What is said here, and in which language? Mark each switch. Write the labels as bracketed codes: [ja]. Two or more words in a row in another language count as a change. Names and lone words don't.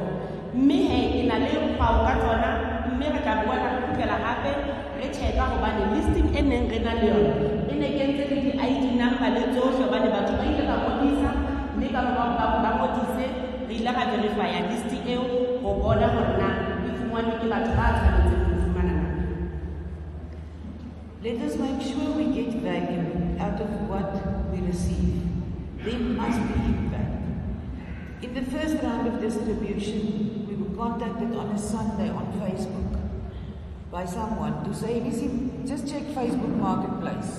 [st] Mme ke na le kgwao ka tsona, mme re tla bua ka kgutlela hape re check-a hobane listing e neng re na le yona e ne kentse le di- [en] ID number [st] le tsohle hobane batho ba ile ba ngodisa, mme ka morao ba ngodise re ile ra verifya list eo ho bona hore na e fumanwe ke batho ba tshwanetseng ho fumana na. [en] Let us make sure we get value out of what we receive. There must be impact. In the first round of distribution, we were contacted on a Sunday on Facebook by someone to say, listen, just check Facebook Marketplace.